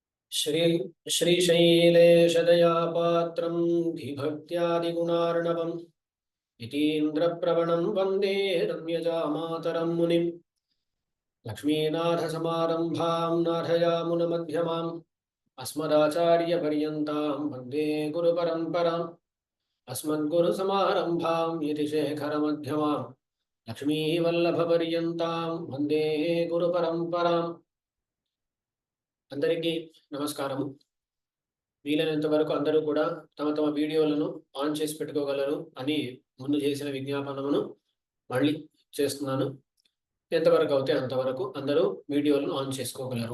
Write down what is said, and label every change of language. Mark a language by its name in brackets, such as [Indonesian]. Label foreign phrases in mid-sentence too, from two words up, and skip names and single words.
[Sanskrit] श्री श्रीशैलेशदयापात्रं धीभक्त्यादिगुणार्णवम् इतीन्द्रप्रवणं वन्दे रम्यजामातरं मुनिम् लक्ष्मीनाथसमारम्भां नाथयामुनमध्यमाम् अस्मदाचार्यपर्यन्तां वन्दे गुरुपरम्पराम् अस्मद्गुरुसमारम्भां यतिशेखरमध्यमाम् लक्ष्मीवल्लभपर्यन्तां वन्दे गुरुपरम्पराम्। [Telugu] అందరికీ నమస్కారము. వీలైనంత వరకు అందరూ కూడా తమ తమ వీడియోలను ఆన్ చేసి పెట్టుకోగలరు అని ముందు చేసిన విజ్ఞాపనమును మళ్ళీ చేస్తున్నాను. ఎంతవరకు అవుతే అంతవరకు అందరూ వీడియోలను ఆన్ చేసుకోగలరు.